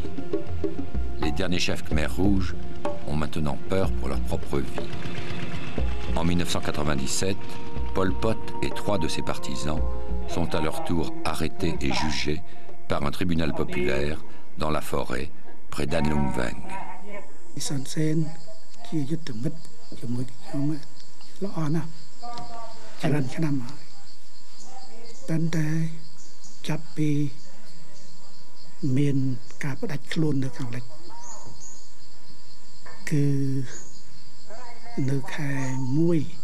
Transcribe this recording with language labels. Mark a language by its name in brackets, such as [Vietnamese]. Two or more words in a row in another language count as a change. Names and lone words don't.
[French] Les derniers chefs Khmer rouges ont maintenant peur pour leur propre vie. En 1997, Pol Pot et 3 de ses partisans sont à leur tour arrêtés et jugés par un tribunal populaire dans la forêt près d'An Lung Vang. [Khmer] Son Sen ជាយុទ្ធមិត្តជាមួយខ្ញុំល្អណាស់ច្រើនឆ្នាំហើយតែតែចាប់ពីមានការផ្ដាច់ខ្លួននៅខាងលិចគឺនៅខែ1